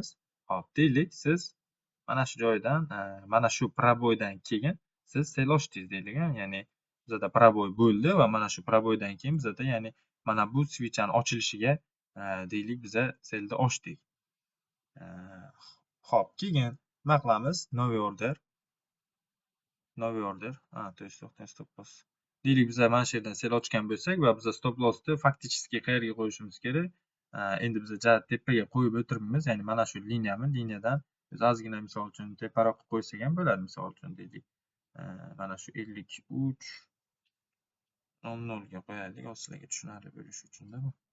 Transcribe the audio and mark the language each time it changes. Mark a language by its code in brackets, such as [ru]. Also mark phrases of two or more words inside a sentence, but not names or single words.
[uz] Hop, deylik, siz mana shu joydan, mana shu proboydan keyin siz sel ochdingiz deylik, ya'ni bizada proboy bo'ldi va mana shu proboydan keyin bizada, ya'ni mana bu switchani ochilishiga deylik, biza selda ochdik. Hop, keyin nima qilamiz? [ru] Новый order. То есть [en] stop loss. [uz] Deylik, biza mana shu yerdan sel ochgan bo'lsak va biza [en] stop lossni [uz] faktichески qayerga qo'yishimiz kerak? Endi biza tepaga qo'yib o'tiribmiz, ya'ni mana shu liniyadan biz ozgina misol uchun teparoq qo'ysak ham bo'ladi, misol uchun deylik. Mana shu 53.00 ga qo'yaylik, sizlarga tushunarli bo'lishi uchun-da bu.